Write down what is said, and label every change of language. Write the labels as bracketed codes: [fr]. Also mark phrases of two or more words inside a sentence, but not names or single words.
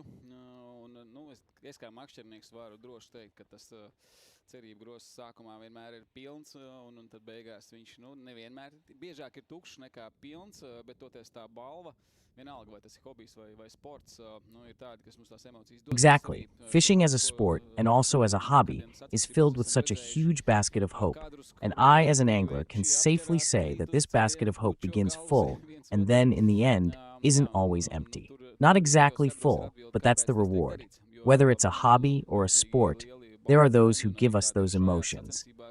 [lv] Es kā makšķernieks varu droši teikt, ka tas cerību grozs sākumā vienmēr ir pilns, un tad beigās viņš nevienmēr biežāk ir tukšs nekā pilns, bet toties tā balva, vienalga vai tas ir hobijs vai sports, ir tādi, kas mums tās emocijas dod. [en] Exactly. Fishing as a sport and also as a hobby is filled with such a huge basket of hope. And I, as an angler, can safely say that this basket of hope begins full and then, in the end, isn't always empty. Not exactly full, but that's the reward. Whether it's a hobby or a sport, there are those who give us those emotions.